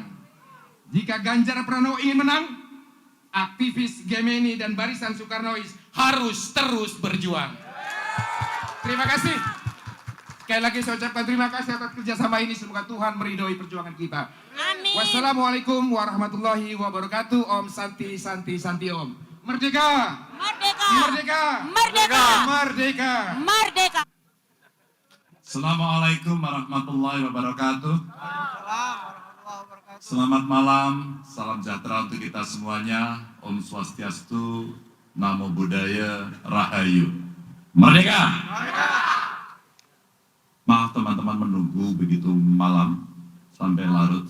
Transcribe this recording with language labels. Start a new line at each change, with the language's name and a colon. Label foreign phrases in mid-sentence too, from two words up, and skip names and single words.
Indonesian: Jika Ganjar Pranowo ingin menang, aktivis Gemini dan Barisan Soekarnois harus terus berjuang. Terima kasih. Sekali lagi saya ucapkan terima kasih atas kerjasama ini. Semoga Tuhan meridhoi perjuangan kita. Amin.
Arabic: والسلام عليكم ورحمة الله وبركاته.
Balinese: Om Santi Santi Santi Om. Merdeka!
Indonesian: Merdeka! Merdeka! Merdeka! Merdeka! Merdeka!
Arabic: السلام عليكم ورحمة الله وبركاته.
Indonesian: Selamat malam, salam sejahtera untuk kita semuanya.
Balinese: Om Swastiastu,
Pali: Namo Buddhaya,
Balinese: Rahayu.
Indonesian: Merdeka! Maaf teman-teman menunggu begitu malam sampai larut.